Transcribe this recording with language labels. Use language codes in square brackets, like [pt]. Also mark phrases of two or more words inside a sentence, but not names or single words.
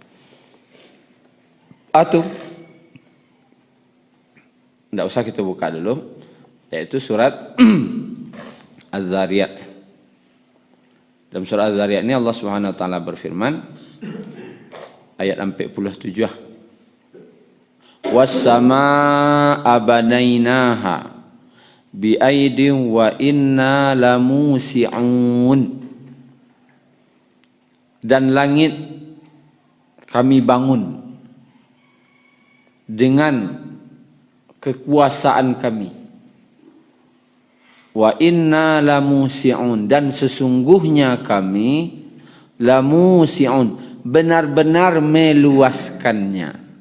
[id] Atau tidak usah kita buka dulu, yaitu surat Az-Zariyat. Dalam surat Az-Zariyat ini Allah [ar] سبحانه وتعالى [id] berfirman ayat 47. [ar] والسماء بنيناها بأيد وإنا لموسعون. [id] Dan langit kami bangun dengan kekuasaan kami. [ar] وإنا لموسعون, [id] dan sesungguhnya kami lamusi'un, benar-benar meluaskannya.